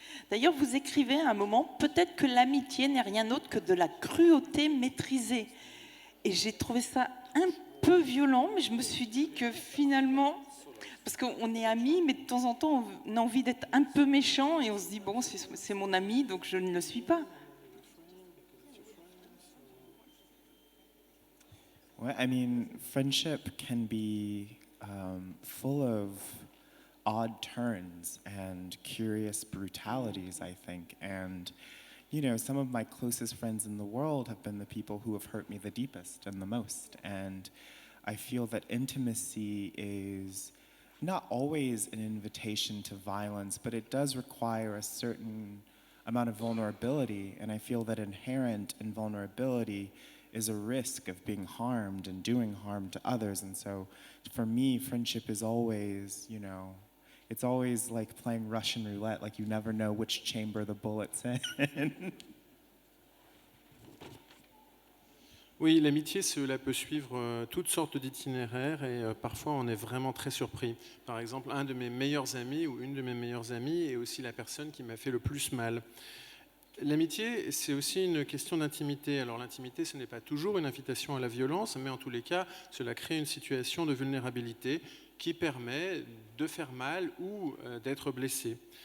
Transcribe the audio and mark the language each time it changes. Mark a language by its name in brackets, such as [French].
[French] D'ailleurs, vous écrivez à un moment, peut-être que l'amitié n'est rien d'autre que de la cruauté maîtrisée. Et j'ai trouvé ça un peu violent, mais je me suis dit que finalement, parce qu'on est amis, mais de temps en temps, on a envie d'être un peu méchant et on se dit, bon, c'est mon ami, donc je ne le suis pas. [English] Well, I mean, friendship can be full of odd turns and curious brutalities, I think. And, you know, some of my closest friends in the world have been the people who have hurt me the deepest and the most. And I feel that intimacy is not always an invitation to violence, but it does require a certain amount of vulnerability. And I feel that inherent in vulnerability is a risk of being harmed and doing harm to others. And so for me, friendship is always, you know, it's always like playing Russian roulette, like you never know which chamber the bullet's in. [French] Oui, l'amitié, cela peut suivre toutes sortes d'itinéraires et parfois on est vraiment très surpris. Par exemple, un de mes meilleurs amis ou une de mes meilleures amies est aussi la personne qui m'a fait le plus mal. L'amitié, c'est aussi une question d'intimité. Alors l'intimité, ce n'est pas toujours une invitation à la violence, mais en tous les cas, cela crée une situation de vulnérabilité qui permet de faire mal ou d'être blessé.